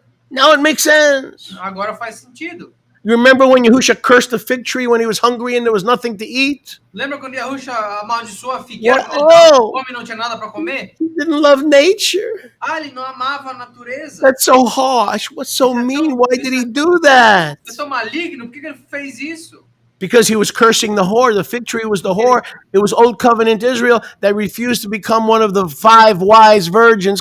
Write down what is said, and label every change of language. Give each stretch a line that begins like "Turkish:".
English: Now it makes sense.
Portuguese: Agora faz sentido.
English: You remember when Yahushua cursed the fig tree when he was hungry and there was nothing to eat?
Portuguese: Lembra quando Yahushua amaldiçoou a figueira quando ele
English: Whoa.
Portuguese: estava com fome e não tinha nada para comer?
English: He didn't love nature.
Portuguese: Ele não amava a natureza.
English: That's so harsh. What's so mean? Why did he do that?
Portuguese: Você é tão maligno, por que ele fez isso?
English: Because he was cursing the whore. The fig tree was the whore. It was Old Covenant Israel that refused to become one of the 5 wise virgins.